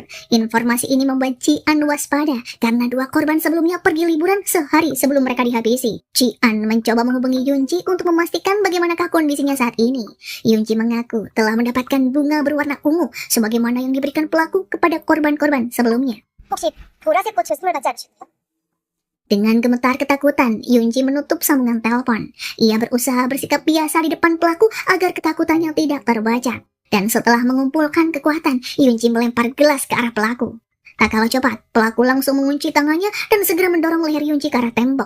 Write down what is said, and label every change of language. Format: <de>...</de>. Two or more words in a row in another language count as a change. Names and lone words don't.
<id>Informasi ini membuat Ji-an waspada karena dua korban sebelumnya pergi liburan sehari sebelum mereka dihabisi. Ji-an mencoba menghubungi Yoon-ji untuk memastikan bagaimanakah kondisinya saat ini. Yoon-ji mengaku telah mendapatkan bunga berwarna ungu sebagaimana yang diberikan pelaku kepada korban-korban sebelumnya.</id> <ko>혹시 보라색 꽃을 선물 받지 않으셨나요?</ko> <id>Dengan gemetar ketakutan, Yoon-ji menutup sambungan telepon. Ia berusaha bersikap biasa di depan pelaku agar ketakutannya tidak terbaca. Dan setelah mengumpulkan kekuatan, Yoon-ji melempar gelas ke arah pelaku. Tak kalah cepat, pelaku langsung mengunci tangannya dan segera mendorong leher Yoon-ji ke arah tembok.</id>